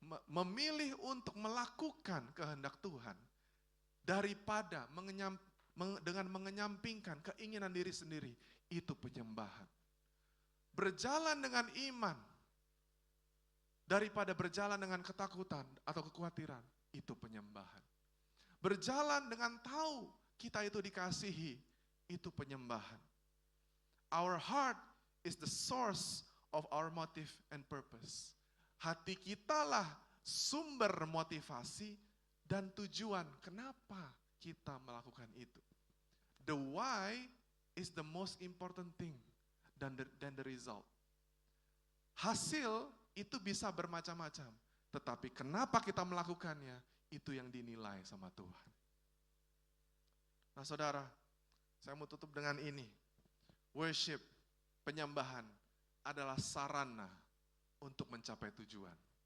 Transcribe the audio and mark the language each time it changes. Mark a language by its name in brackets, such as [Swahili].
[Indonesian] Memilih untuk melakukan kehendak Tuhan, daripada dengan mengenyampingkan keinginan diri sendiri, itu penyembahan. Berjalan dengan iman, daripada berjalan dengan ketakutan atau kekhawatiran, itu penyembahan. Berjalan dengan tahu kita itu dikasihi, itu penyembahan. [English] Our heart is the source of our motive and purpose. [Indonesian] Hati kitalah sumber motivasi dan tujuan kenapa kita melakukan itu. [English] The why is the most important thing than the result. [Indonesian] Hasil itu bisa bermacam-macam, tetapi kenapa kita melakukannya, itu yang dinilai sama Tuhan. Nah saudara, saya mau tutup dengan ini. Worship, penyembahan adalah sarana untuk mencapai tujuan.